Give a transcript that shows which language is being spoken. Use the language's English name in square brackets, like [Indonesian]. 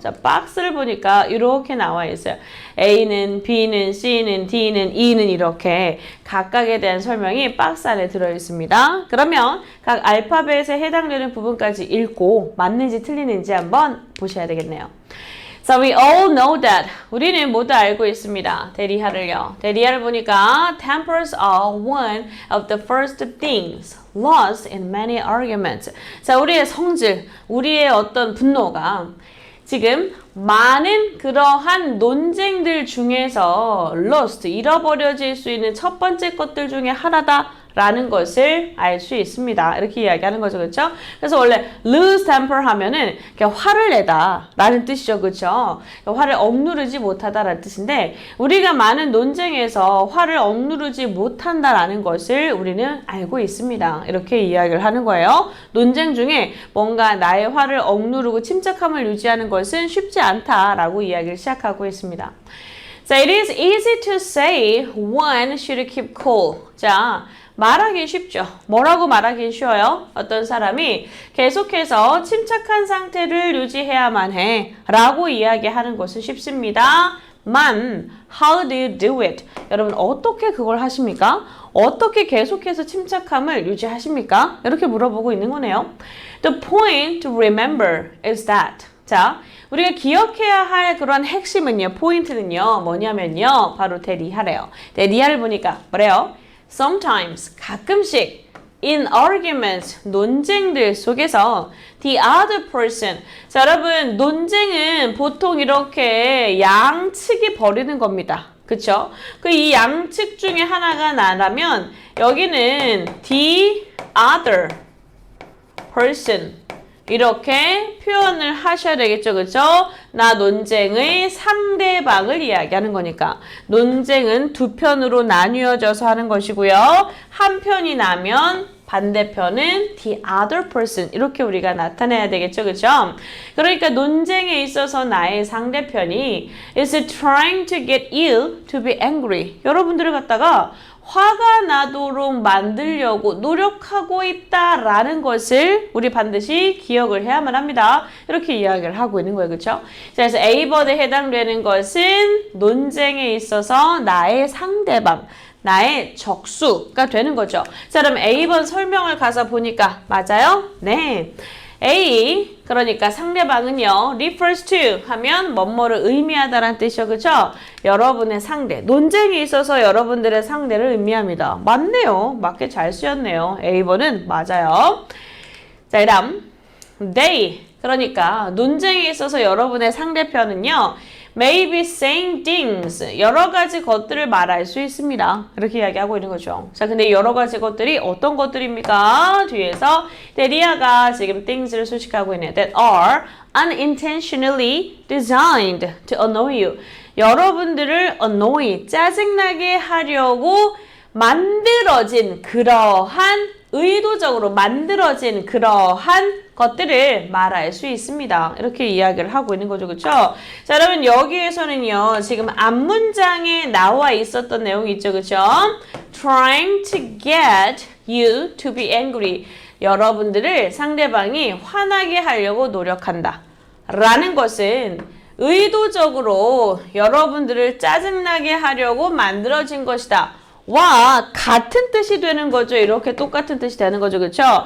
[Korean] 자, 박스를 보니까 이렇게 나와 있어요. A는, B는, C는, D는, E는 이렇게 각각에 대한 설명이 박스 안에 들어있습니다. 그러면 각 알파벳에 해당되는 부분까지 읽고 맞는지 틀리는지 한번 보셔야 되겠네요. [English] So we all know that. [Korean] 우리는 모두 알고 있습니다. 대리하를요. 대리하를 보니까 [English] tempers are one of the first things lost in many arguments. [Korean] 자, 우리의 성질, 우리의 어떤 분노가 지금 많은 그러한 논쟁들 중에서 lost, 잃어버려질 수 있는 첫 번째 것들 중에 하나다. 라는 것을 알 수 있습니다. 이렇게 이야기하는 거죠. 그렇죠? 그래서 원래 lose temper 하면은 화를 내다 라는 뜻이죠. 그렇죠? 화를 억누르지 못하다 라는 뜻인데 우리가 많은 논쟁에서 화를 억누르지 못한다라는 것을 우리는 알고 있습니다. 이렇게 이야기를 하는 거예요. 논쟁 중에 뭔가 나의 화를 억누르고 침착함을 유지하는 것은 쉽지 않다라고 이야기를 시작하고 있습니다. [English] 자, it is easy to say one should keep cool. [Korean] 자, 말하기 쉽죠. 뭐라고 말하기 쉬워요? 어떤 사람이 계속해서 침착한 상태를 유지해야만 해 라고 이야기하는 것은 쉽습니다. [English] how do you do it? [Korean] 여러분 어떻게 그걸 하십니까? 어떻게 계속해서 침착함을 유지하십니까? 이렇게 물어보고 있는 거네요. [English] The point to remember is that [Korean] 자, 우리가 기억해야 할 그런 핵심은요, 포인트는요, 뭐냐면요, 바로 대리하래요. 대리하를 보니까 뭐래요? [English] Sometimes, [Korean] 가끔씩 [English] in arguments, [Korean] 논쟁들 속에서 [English] the other person. [Korean] 자, 여러분, 논쟁은 보통 이렇게 양측이 벌이는 겁니다. 그쵸? 그 이 양측 중에 하나가 나라면 여기는 [English] the other person. [Korean] 이렇게 표현을 하셔야 되겠죠. 그죠? 나 논쟁의 상대방을 이야기하는 거니까. 논쟁은 두 편으로 나뉘어져서 하는 것이고요. 한 편이 나면 반대편은 [English] the other person. [Korean] 이렇게 우리가 나타내야 되겠죠. 그죠? 그러니까 논쟁에 있어서 나의 상대편이 [English] is trying to get you to be angry. [Korean] 여러분들을 갖다가 화가 나도록 만들려고 노력하고 있다라는 것을 우리 반드시 기억을 해야만 합니다. 이렇게 이야기를 하고 있는 거예요. 그렇죠? 그래서 A번에 해당되는 것은 논쟁에 있어서 나의 상대방, 나의 적수가 되는 거죠. 자, 그럼 A번 설명을 가서 보니까 맞아요? 네. A, 그러니까 상대방은요, [English] refers to [Korean] 하면 뭐뭐를 의미하다라는 뜻이죠. 그죠? 여러분의 상대. 논쟁이 있어서 여러분들의 상대를 의미합니다. 맞네요. 맞게 잘 쓰였네요. A번은 맞아요. 자, 그 다음, they. 그러니까 논쟁에 있어서 여러분의 상대편은요, [English] may be saying things. [Korean] 여러 가지 것들을 말할 수 있습니다. 이렇게 이야기하고 있는 거죠. 자, 근데 여러 가지 것들이 어떤 것들입니까? 뒤에서 데리아가 지금 things를 수식하고 있네요. [English] That are unintentionally designed to annoy you. [Korean] 여러분들을 annoy, 짜증나게 하려고 만들어진 그러한 의도적으로 만들어진 그러한 것들을 말할 수 있습니다. 이렇게 이야기를 하고 있는 거죠. 그렇죠? 자, 여러분 여기에서는요. 지금 앞문장에 나와 있었던 내용이 있죠. 그렇죠? [English] Trying to get you to be angry. [Korean] 여러분들을 상대방이 화나게 하려고 노력한다. 라는 것은 의도적으로 여러분들을 짜증나게 하려고 만들어진 것이다. 와 같은 뜻이 되는 거죠. 이렇게 똑같은 뜻이 되는 거죠. 그렇죠?